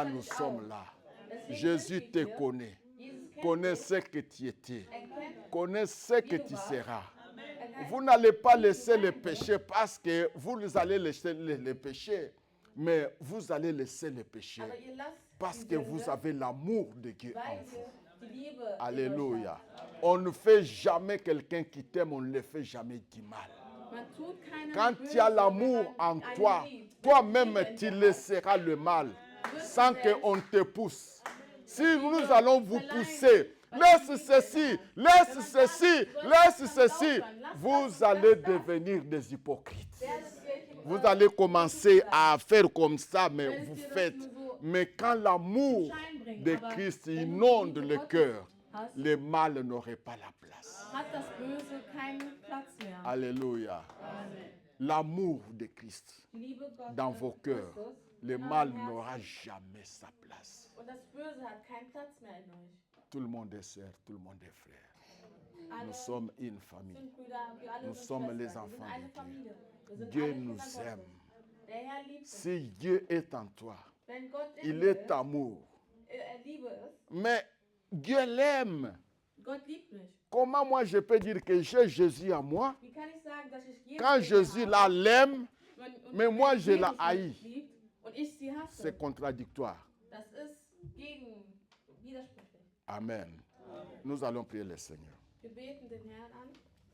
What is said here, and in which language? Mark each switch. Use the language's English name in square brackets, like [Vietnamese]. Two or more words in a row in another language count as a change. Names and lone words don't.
[German] hebt er [French] nous [German] dich [French] sommes [German] auf. [French] là. [German] Deswegen [French] Jésus [German] sind wir [French] te [German] hier. [French] connaît. [German] Jesus kennt [French] Connaît [German] dich. [French] ce que tu étais. [German] Er kennt [French] Connaît ce que tu seras. [German] Er [French] Vous n'allez pas laisser le péché parce que vous allez laisser le péché, mais vous allez laisser le péché [German] Aber ihr lasst [French] parce [German] die [French] que [German] Sünde, [French] vous avez l'amour de Dieu en [German] weil [French] vous. [German] ihr die Liebe in euch [French] Alléluia. [German] habt. [French] On ne fait jamais quelqu'un qui t'aime, on ne le fait jamais du mal. [German] Man tut keinem [French] Quand [German] Böses, [French] tu as [German] wenn [French] l'amour [German] man [French] en [German] einen [French] toi, [German] liebt. [French] toi-même [German] Wenn [French] tu [German] du Liebe in dir [French] laisseras le mal sans qu'on te pousse. Si nous allons vous pousser, laisse ceci, laisse ceci, laisse ceci, vous allez devenir des hypocrites. Vous allez commencer à faire comme ça, mais vous faites. Mais quand l'amour de Christ inonde le cœur, le mal n'aurait pas la place. [German] hat das Böse keinen Platz mehr. [French] Alléluia. L'amour de Christ [German] Die Liebe Gottes [French] dans vos cœurs, [German] Christus [French] le [German] in [French] mal [German] eurem Herzen. [French] n'aura jamais sa place. [German] Und das Böse hat keinen Platz mehr in euch. [French] Tout le monde est sœur, tout le monde est frère. [German] Alle [French] Nous sommes une famille. [German] sind Brüder, wir alle [French] Nous [German] sind [French] sommes [German] Schwestern. [French] les [German] Wir sind [French] enfants [German] eine [French] de Dieu. [German] Familie. Wir sind [French] Dieu [German] alle [French] nous [German] Kinder [French] aime. [German] Gottes. Der Herr liebt uns. [French] Si Dieu est en toi, [German] Wenn Gott in [French] il [German] dir [French] est amour. [German] Liebe ist, [French] Mais Dieu l'aime. [German] Gott liebt mich. [French] Comment moi je peux dire que j'ai Jésus en moi [German] Wie kann ich sagen, dass ich Jesus [French] quand [German] in mir [French] Jésus [German] habe, [French] là l'aime? [German] und [French] mais moi, je [German] Jesus [French] la [German] mich [French] haïs. [German] liebt und ich sie hasse? [French] C'est contradictoire. [German] Das ist widersprüchlich. [French] Amen. Nous allons prier le Seigneur. [German] Wir beten den Herrn an.